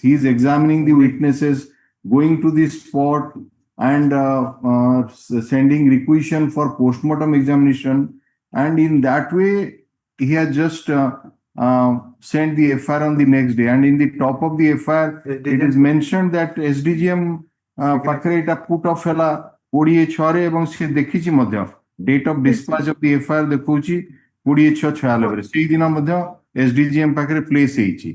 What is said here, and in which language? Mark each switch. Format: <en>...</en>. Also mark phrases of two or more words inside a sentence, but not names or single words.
<en>He is examining the witnesses, going to the spot, and sending requisition for postmortem examination. And in that way, he has just sent the FIR on the next day. And in the top of the FIR, it is mentioned that SDGM</en> <or>ପାଖରେ ଏଇଟା</or> <en>put off</en> <or>ହେଲା 26 ଏବଂ ସେ ଦେଖିଛି ମଧ୍ୟ</or> <en>date of dispatch of the FIR</en> <or>ଦେଖଉଛି 26/96 ସେଇଦିନ ମଧ୍ୟ SDGM ପାଖରେ</or> <en>place ହେଇଛି.</en>